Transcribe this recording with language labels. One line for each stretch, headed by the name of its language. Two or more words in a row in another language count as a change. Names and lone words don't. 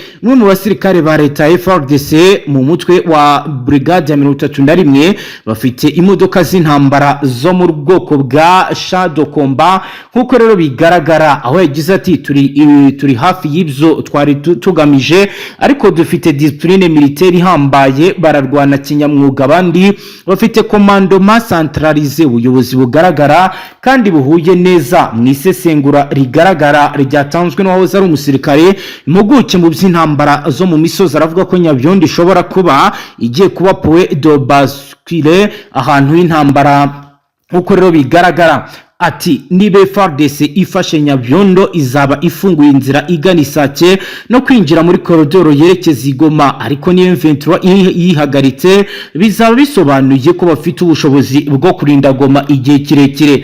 Kinyarwanda: N'umwe mu basirikare ba leta FARDC mu mutwe wa brigade ya 31 bafite imodoka z'intambara zo mu bwoko bwa Shadow Combat, nkuko rero bigaragara, aho yagize ati turi hafi y'ibyo twari tugamije, ariko dufite
French: discipline militaire
Kinyarwanda: ihambaye, bararwana kinyamwuga, abandi bafite
French: commandement centralisé,
Kinyarwanda: ubuyobozi bugaragara kandi buhuye neza. Mu isesengura rigaragara ryatanzwe n'uwahoze ari umusirikare impuguke mu by'intambara zo mu misozi, aravuga ko Nyabyondo ishobora kuba igiye kuba
French: point de bascule,
Kinyarwanda: ahantu y'intambara. Uko rero bigaragara, ati niba FARDC ifashe Nyabyondo izaba ifunguye inzira igana Isake no kwinjira muri koridoro yerekeza Igoma, ariko niyo M23 yihagaritse bizaba bisobanuye ko bafite ubushobozi bwo kurinda Goma igihe kirekire.